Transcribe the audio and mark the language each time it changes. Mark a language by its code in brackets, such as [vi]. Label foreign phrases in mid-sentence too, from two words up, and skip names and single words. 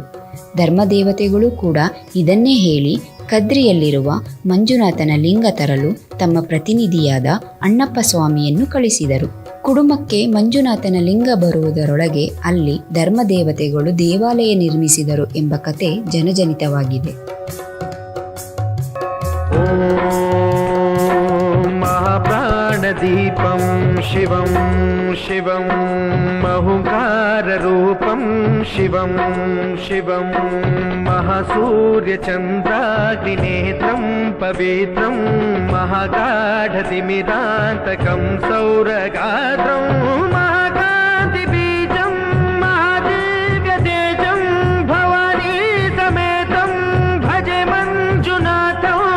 [kn] ಧರ್ಮದೇವತೆಗಳು ಕೂಡ ಇದನ್ನೇ ಹೇಳಿ ಕದ್ರಿಯಲ್ಲಿರುವ ಮಂಜುನಾಥನ ಲಿಂಗ ತರಲು ತಮ್ಮ ಪ್ರತಿನಿಧಿಯಾದ ಅಣ್ಣಪ್ಪ ಸ್ವಾಮಿಯನ್ನು ಕಳಿಸಿದರು. ಕುಡುಮಕ್ಕೆ ಮಂಜುನಾಥನ ಲಿಂಗ ಬರುವುದರೊಳಗೆ ಅಲ್ಲಿ ಧರ್ಮದೇವತೆಗಳು ದೇವಾಲಯ ನಿರ್ಮಿಸಿದರು ಎಂಬ ಕತೆ ಜನಜನಿತವಾಗಿದೆ. [sa] महाप्राणदीपं शिवं शिवं महुकाररूपं शिवं शिवं महासूर्यचन्द्राग्निनेत्रं पवित्रं महागाढतिमिरान्तकं सौरगात्रं महाकान्तिबीजं महादिव्यतेजं भवानी समेतं भजे मञ्जुनाथं.